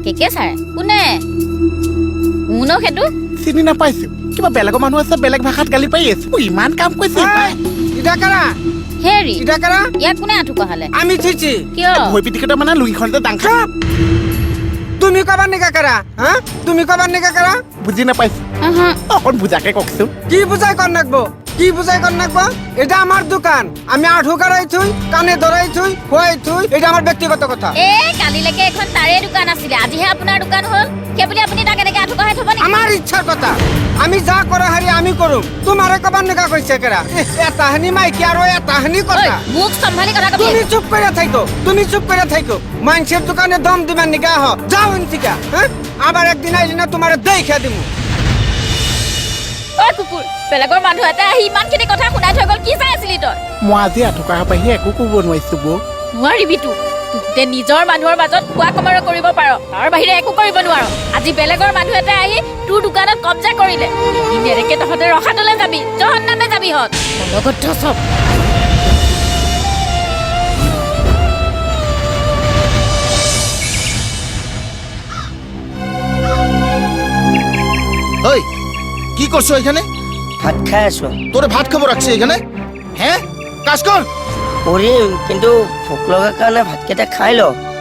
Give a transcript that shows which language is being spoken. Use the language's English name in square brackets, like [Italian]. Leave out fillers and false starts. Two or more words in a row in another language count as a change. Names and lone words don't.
[Assamese] কেকে ছাৰে কোনে? কোন সেইটো চিনি নাপাইছো, কিবা বেলেগৰ মানুহ আছে, বেলেগ ভাষাত গালি পাৰি আছে। ইমান কাম কৰিছে হেৰি ইয়াত কোনে আঁঠু কঢ়ালে? আমি থৈছি। কিয়? ভৰি পিটিকতে মানে লুঙিখনতে দাং খাই। [Bangla] তুমি কবার নিকা করা? হ্যাঁ, তুমি কবার নিকা করা? [Assamese] বুজি নাপাইছো, অকণ বুজাকে কওকচোন। [Bangla] কি বুঝাই কর নাকবো? কি বুঝাই কর নাকবো? এটা আমার দোকান, আমি আঠু কারাই থুই, কানে ধরাই থুই, খোয়াই থুই, এটা আমার ব্যক্তিগত কথা। [Assamese] কালিলৈকে এখন তাৰে দোকান আছিলে, আজিহে আপোনাৰ দোকান হ'ল। সেইবুলি আপুনি তাক এনেকে আঁঠু কঢ়াই থব নেকি? [Bangla] আমার ইচ্ছার কথা, আমি যা করা হারি আমি করুম। তোমারে কবার নিকা কইছে কেরা? এটা হানি মাইকি আর এটা হানি কথা। [Assamese] মুখ সম্ভালি কথা কবি। [Bangla] তুমি চুপ করে থাইকো, তুমি চুপ করে থাইকো। মানুষের দোকানে দম দিবার নিকা হ, যাও ইনতিকা। হ্যাঁ, আবার একদিন আইলি না তোমারে দেখা দিমু। [Assamese] কুকুৰ, বেলেগৰ মানুহ এটা আহি ইমানখিনি কথা শুনাই থৈ গ'ল, কি চাই আছিলি তই? মই আজি আঁঠু কঢ়া বাহিৰে একো কৰিব নোৱাৰিছো বৌ। নোৱাৰিবি তোক নিজৰ মানুহৰ মাজত খোৱা কমাৰ কৰিব পাৰ, তাৰ বাহিৰে একো কৰিব নোৱাৰ। আজি বেলেগৰ মানুহ এটা আহি তোৰ দোকানত কব্জা কৰিলে। এনেকে তহঁতে ৰখাটোলৈ যাবি, জহন্নামে যাবি হত লগত চব। [Bangla] ওই কি করছো এখানে? [Assamese] ভাত খাই আছো। [Bangla] তোরে ভাত খাবো রাখছে এখানে? হ্যাঁ, কাজ কর। [Assamese] কৰিম, কিন্তু ভোক লগাৰ কাৰণে ভাতকেইটা খাই ল।